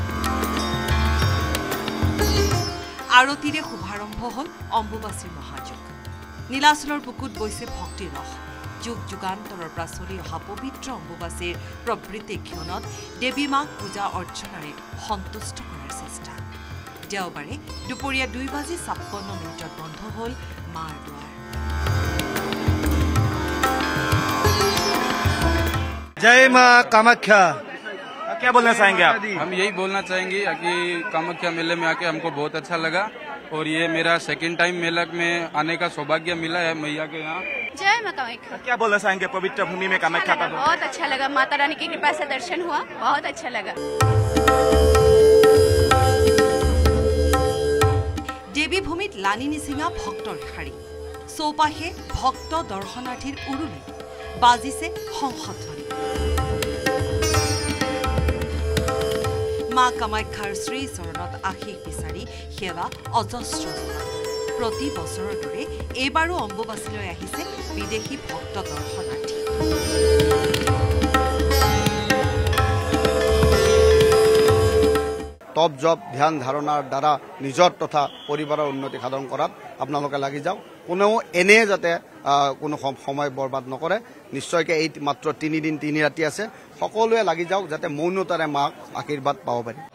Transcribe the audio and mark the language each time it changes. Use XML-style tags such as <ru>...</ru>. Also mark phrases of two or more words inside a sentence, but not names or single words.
<as>আৰতিৰে শুভাৰম্ভ হল অম্বুবাচীৰ মহাযুগ নীলাচলৰ বুকুত বৈছে ভক্তিৰ ৰস যুগ যুগান্তৰৰ পৰা চলি অহা পবিত্ৰ অম্বুবাচীৰ প্ৰবৃত্তি ক্ষণত দেৱী মাক পূজা অৰ্চনাৰে সন্তুষ্ট কৰাৰ চেষ্টা দেওবাৰে দুপৰীয়া 2:56 বন্ধ হল মাৰ দুৱাৰ</as> <hi>जय मां कामाख्या क्या बोलना चाहेंगे आप हम यही बोलना चाहेंगे कि कामाख्या मेले में आके हमको बहुत अच्छा लगा और ये मेरा सेकंड टाइम मेला में आने का सौभाग्य मिला है मैया के यहाँ जय मां कामाख्या क्या बोलना चाहेंगे पवित्र भूमि में कामाख्या का बहुत अच्छा लगा माता रानी की कृपा से दर्शन हुआ बहुत अच्छा लगा</hi> <as>দেৱী ভূমিত লানি নিছিগা ভক্তৰ শাৰী চৌপাশে ভক্ত দৰ্শনাৰ্থীৰ উৰুলি বাজিছে শংখধ্বনি মা কামাখ্যাৰ শ্ৰী চৰণত আশীষ বিচাৰি সেৱা অজস্ৰ প্ৰতি বছৰৰ দৰে এইবাৰো অম্বুবাচীলৈ আহিছে বিদেশী ভক্ত দৰ্শনাৰ্থী তপ জপ ধ্যান ধাৰণাৰ দ্বাৰা নিজৰ তথা পৰিবাৰৰ উন্নতি সাধন কৰাত আপোনালোকে লাগি যাওক কোনেও এনে যাতে কোনো সময় বৰবাদ নকৰে নিশ্চয়কৈ এই মাত্ৰ 3 দিন 3 ৰাতি আছে সকলোৱে লাগি যাওক যাতে মৌনতাৰে মাক আশীৰ্বাদ পাব পাৰি</as>